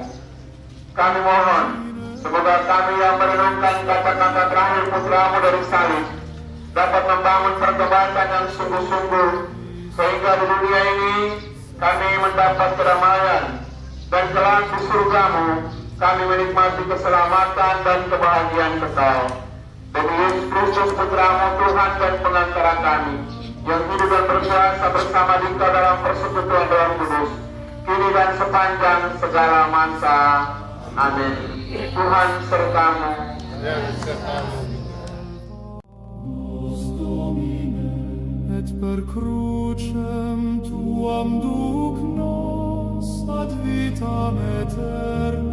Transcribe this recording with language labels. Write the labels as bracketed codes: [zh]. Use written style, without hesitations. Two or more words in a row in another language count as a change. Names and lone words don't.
[id] Kami mohon, semoga kami yang merenungkan kata-kata terakhir Putramu dari salib dapat membangun pertobatan yang sungguh-sungguh, sehingga di dunia ini kami mendapat kedamaian, dan kelak di surga-Mu kami menikmati keselamatan dan kebahagiaan kekal. Demi Yesus Kristus Putra-Mu, Tuhan dan pengantara kami, yang hidup dan berkuasa bersama Dikau dalam persekutuan Roh Kudus, kini dan sepanjang segala masa. Amin. Tuhan serta-Mu. [la] Nos Domine, et per crucem tuam duc nos ad vitam aeterna.